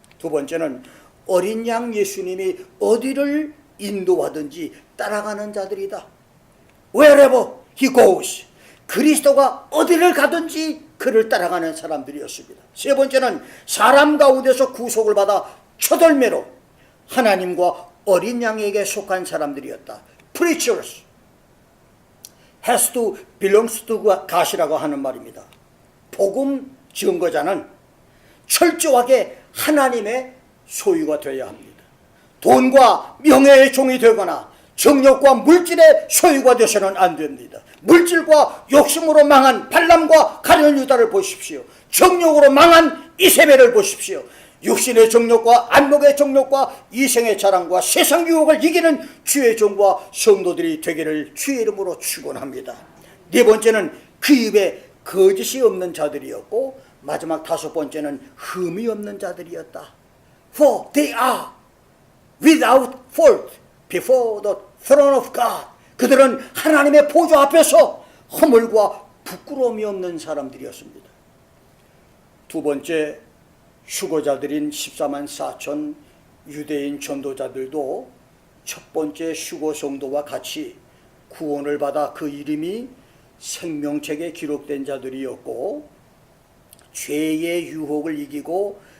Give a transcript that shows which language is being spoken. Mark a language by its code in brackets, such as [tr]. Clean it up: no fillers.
[ko] 두 번째는 어린 양 예수님이 어디를 인도하든지 따라가는 자들이다. [en] Wherever he goes, [ko] 그리스도가 어디를 가든지 그를 따라가는 사람들이었습니다. 세 번째는 사람 가운데서 구속을 받아 첫 열매로 하나님과 어린 양에게 속한 사람들이었다. [en] Preachers has to belongs to God [ko] 이라고 하는 말입니다. 복음 증거자는 철저하게 하나님의 소유가 되어야 합니다. 돈과 명예의 종이 되거나 정력과 물질의 소유가 되어서는 안 됩니다. 물질과 욕심으로 망한 발람과 가룟 유다를 보십시오. 정욕으로 망한 이세벨을 보십시오. 육신의 정욕과 안목의 정욕과 이생의 자랑과 세상 유혹을 이기는 주의 종과 성도들이 되기를 주의 이름으로 축원합니다. 네 번째는 그 입에 거짓이 없는 자들이었고, 마지막 다섯 번째는 흠이 없는 자들이었다. [en] For they are without fault before the throne of God. [ko] 그들은 하나님의 보좌 앞에서 허물과 부끄러움이 없는 사람들이었습니다. 두 번째, 휴거자들인 14만 4천 유대인 전도자들도 첫 번째 휴거 성도와 같이 구원을 받아 그 이름이 생명책에 기록된 자들이었고, 죄의 유혹을 이기고